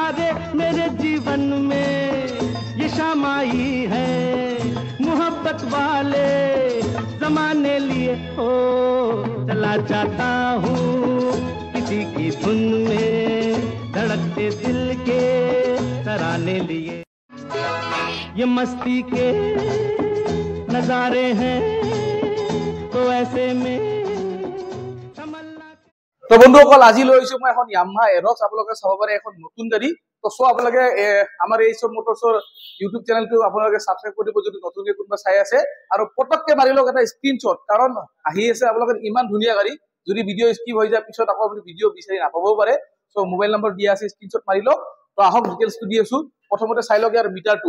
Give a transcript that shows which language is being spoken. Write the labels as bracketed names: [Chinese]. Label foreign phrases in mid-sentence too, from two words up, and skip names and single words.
[Hindi] रे मेरे जीवन में ये शाम आई है मोहब्बत वाले जमाने लिए हो चला जाता हूँ किसी की धुन में धड़कते दिल के तराने लिए ये मस्ती के नजारे हैं तो ऐसे में [Assamese] तो বন্ধুসকল আজি লৈ আহিছো মই এখন ইয়ামাহা এৰক্স আপোনালোকে চাব পাৰে এখন নতুন গাড়ী তো সো আপোনালোকে আমাৰ এই সব মোটৰছৰ ইউটিউব চেনেলটো আপোনালোকে সাবস্ক্ৰাইব কৰিব যদি নতুনকৈ কোনবা চাই আছে আৰু পটককে মাৰি লওক এটা স্ক্ৰিনশ্বট কাৰণ আহি আছে আপোনালোকৰ ইমান ধুনীয়া গাড়ী যদি [English] video skip [Assamese] হৈ যায় পিছত আকৌ আপুনি ভিডিও বিচাৰি নাপাবও পাৰে সো [English] mobile number [Assamese] দিয়া আছে স্ক্ৰিনশ্বট মাৰি লওক তো আহক ডিটেইলছটো দি আছো প্ৰথমতে চাই লওক ইয়াৰ